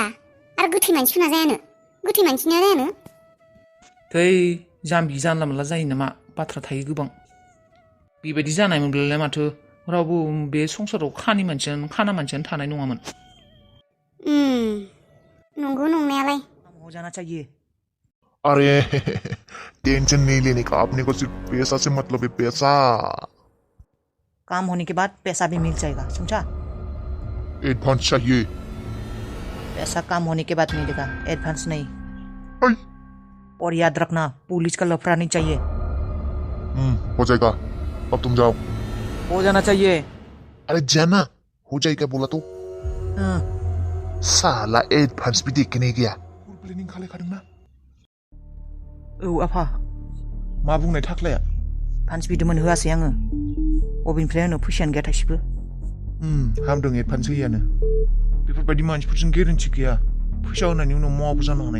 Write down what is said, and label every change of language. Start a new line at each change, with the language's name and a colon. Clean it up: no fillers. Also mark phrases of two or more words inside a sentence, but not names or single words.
Bodo: आरो गोथै मानसिफोरना जायानो? गोथै मानसिनिया जायानो? थै, जाम्बि जानला मोनला जायो नामा? बाथ्रा थायो गोबां। बेबायदि जानाय मोनब्लालाय माथो रावबो बे संसाराव खाना मानसियानो थानाय नङामोन। नंगौ नंनायालाय।
Hindi: हो जाना चाहिए। अरे टेंशन नहीं लेने का, अपने को सिर्फ पैसा से मतलब है, पैसा। काम होने के बाद पैसा भी मिल जाएगा, समझा? एडवांस चाहिए। पैसा काम होने के बाद मिलेगा, एडवांस नहीं। आई। और याद रखना, पुलिस का लफड़ा नहीं चाहिए। हो जाएगा, अब तुम जाओ। हो जाना चाहिए। अरे जाना, हो जाएगा बोला तो। साला एडवांस भी देख के नहीं गया।
Bodo: प्लेनिंग खालायखादोंना? औ आफा। मा बुंनाय थाख्लाया? एडभान्स बिदोंमोन, होआसै आङो। बबेनिफ्राय होनो, फैसायानो गैया थाइसेबो। हामदों एडभान्स होयियानो। बेफोरबायदि मानसिफोरजों गेरेन्टि गैया, फैसा होनायनि उनाव मावाबो जानो हानाय।